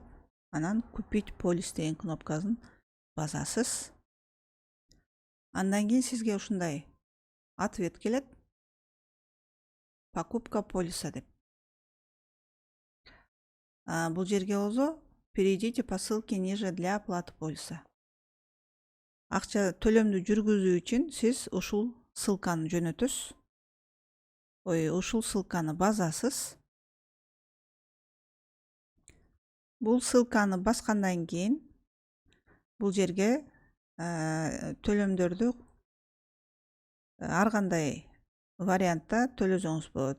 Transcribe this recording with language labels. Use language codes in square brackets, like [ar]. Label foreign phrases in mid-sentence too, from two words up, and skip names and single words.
[ky] Анан [ru] купить полис [ky] деген кнопкасын басасыз. Андан кийин сизге ушундай ответ келет. [ru] Покупка полиса [ky] деп. Бул жерге болсо [ru] перейдите по ссылке ниже для оплаты полиса. [ky] Акча төлөмдү жүргүзүү үчүн сиз ушул ссылканы жөнөтөсүз. Ушул ссылканы басасыз. Бул ссылканы баскандан кийин бул жерге төлөмдөрдү ар кандай вариантта төлөсөңүз болот.